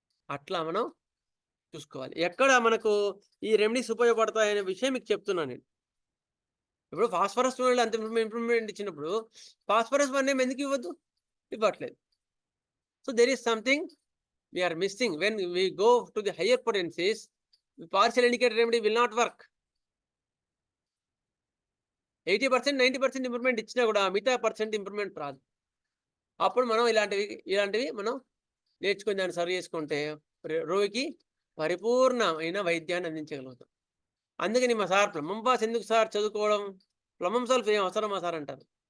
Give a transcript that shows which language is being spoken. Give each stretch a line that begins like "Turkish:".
Telugu: అట్లా మనం చూసుకోవాలి. ఎక్కడ మనకు ఈ రెమెడీస్ ఉపయోగపడతాయనే విషయం మీకు చెప్తున్నాను నేను. ఇప్పుడు ఫాస్ఫరస్ అంత ఇంప్రూవ్‌మెంట్ ఇచ్చినప్పుడు ఫాస్ఫరస్ 1 ఎందుకు ఇవ్వద్దు? ఇవ్వట్లేదు.
English: So there is something we are missing. When we go to the higher potencies, the partial indicator remedy will not work.
Telugu: 80%, 90% improvement ఇచ్చినా కూడా మిగతా % ఇంప్రూవ్‌మెంట్ రాదు. అప్పుడు మనం ఇలాంటివి మనం నేర్చుకొని దాన్ని సరి చేసుకుంటే రోగికి పరిపూర్ణమైన వైద్యాన్ని అందించగలుగుతాం. అందుకని మా సార్ ప్లమ్మం పాస్ ఎందుకు సార్ చదువుకోవడం? ప్లమ్మం సాల్వ్ ఏం అవసరమా సార్ అంటారు.